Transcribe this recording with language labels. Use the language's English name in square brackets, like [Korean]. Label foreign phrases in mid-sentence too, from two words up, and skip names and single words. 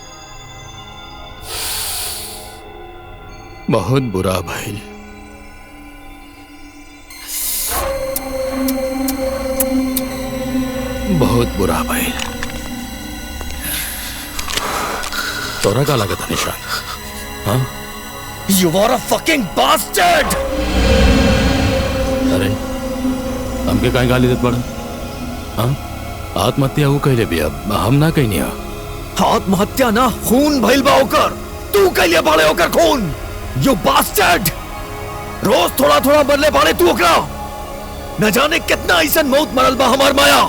[Bhojpuri] बहुत बुरा भइल। बहुत बुरा भइल। तोरा का लागत निशान? हाँ? [English] You are a fucking bastard. [Bhojpuri] अरे हमके काहे गाली देत बड़ा? हाँ? आत्महत्या वो कहले बिया, हम ना कहनी हा। आत्महत्या ना, खून भइल बा ओकर। तू कैले बाड़े ओकर खून। [English] You bastard. [Bhojpuri] रोज थोड़ा थोड़ा बदले बाड़े तू ओकरा। न जाने कितना ऐसा मौत मरल बा हमार माया।